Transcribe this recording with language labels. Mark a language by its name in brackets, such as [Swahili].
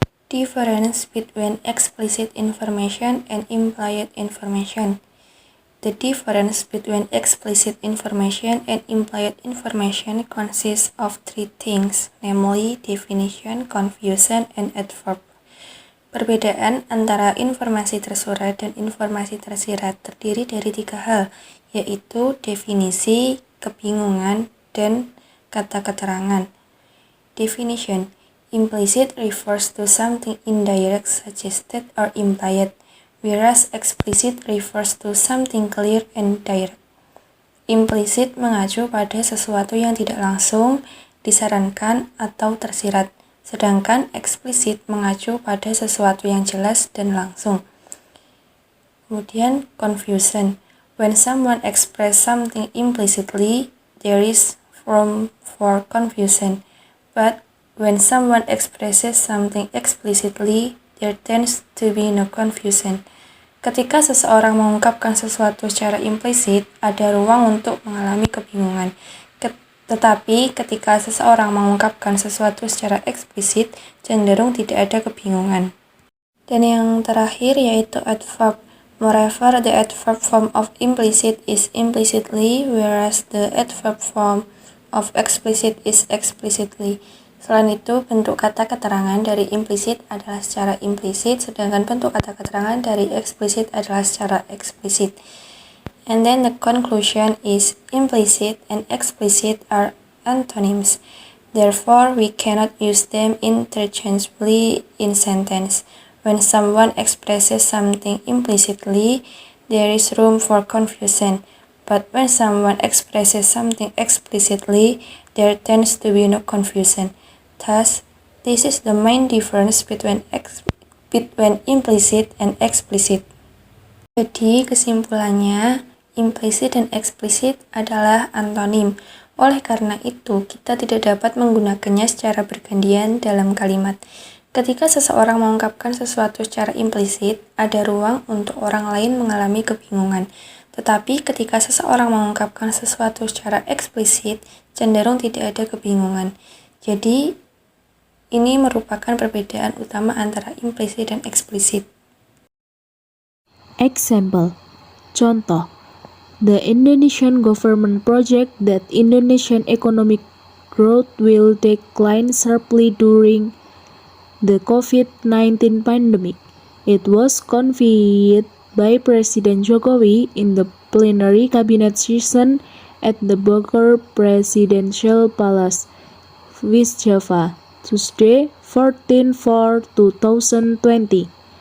[English] Difference between explicit information and implied information. The difference between explicit information and implied information consists of three things, namely definition, confusion, and adverb. [Indonesian] Perbedaan antara informasi tersurat dan informasi tersirat terdiri dari tiga hal, yaitu definisi, kebingungan, dan kata keterangan. [English] Definition. Implicit refers to something indirect suggested or implied, whereas explicit refers to something clear and direct. [Indonesian] Implicit mengacu pada sesuatu yang tidak langsung, disarankan, atau tersirat, sedangkan explicit mengacu pada sesuatu yang jelas dan langsung. Kemudian confusion. [English] When someone expresses something implicitly, there is room for confusion, but when someone expresses something explicitly, there tends to be no confusion. [Indonesian] Ketika seseorang mengungkapkan sesuatu secara implisit, ada ruang untuk mengalami kebingungan. Tetapi ketika seseorang mengungkapkan sesuatu secara eksplisit, cenderung tidak ada kebingungan. Dan yang terakhir yaitu adverb. [English] Moreover, the adverb form of implicit is implicitly, whereas the adverb form of explicit is explicitly. [Indonesian] Selain itu, bentuk kata keterangan dari implisit adalah secara implisit, sedangkan bentuk kata keterangan dari eksplisit adalah secara eksplisit. [English] And then the conclusion is implicit and explicit are antonyms. Therefore, we cannot use them interchangeably in sentence. When someone expresses something implicitly, there is room for confusion. But when someone expresses something explicitly, there tends to be no confusion. Thus, this is the main difference between implicit and explicit. [Indonesian] Jadi, kesimpulannya, implicit dan explicit adalah antonim. Oleh karena itu, kita tidak dapat menggunakannya secara bergantian dalam kalimat. Ketika seseorang mengungkapkan sesuatu secara implisit, ada ruang untuk orang lain mengalami kebingungan. Tetapi ketika seseorang mengungkapkan sesuatu secara eksplisit, cenderung tidak ada kebingungan. Jadi, ini merupakan perbedaan utama antara implisit dan eksplisit. [English] Example. [Indonesian] Contoh. [English] The Indonesian government project that Indonesian economic growth will decline sharply during the COVID-19 pandemic. It was conveyed by President Jokowi in the plenary cabinet session at the Bogor Presidential Palace, West Java, Tuesday, 14/4/2020.